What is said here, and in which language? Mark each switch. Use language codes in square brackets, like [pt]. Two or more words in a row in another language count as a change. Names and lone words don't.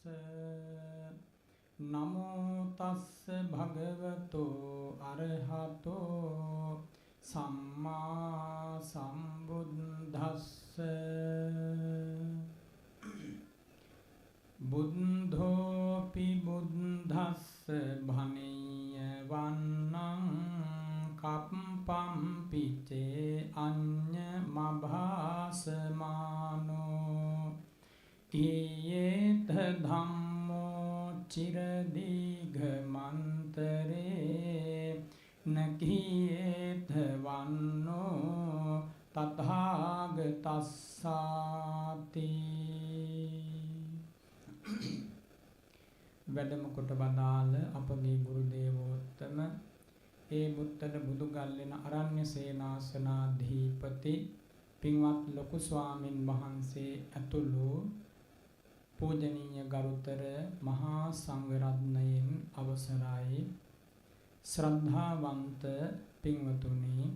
[pi] නමෝ තස්ස භගවතෝ අරහතෝ සම්මා සම්බුද්දස්ස බුද්ධෝපි බුද්දස්ස භනීය වන්නං කප්පම් පිචේ අඤ්ඤ මභාසමානෝ ඊයේත ධම්මෝ චිරදීඝමන්තරේ නකීයේත වන්නෝ [si] තථාගතස්සාති වැඩම කොට වදාළ අපගේ ගුරු දේවෝත්තම ඒ මුත්තල බුදුගල්ලෙන අරණ්‍ය සේනාසනාධිපති පින්වත් ලොකු ස්වාමින් වහන්සේ ඇතුළු පූජනීය ගරුතර මහා සංඝරත්නයන් අවසරයි ශ්‍රද්ධාවන්ත පින්වතුනි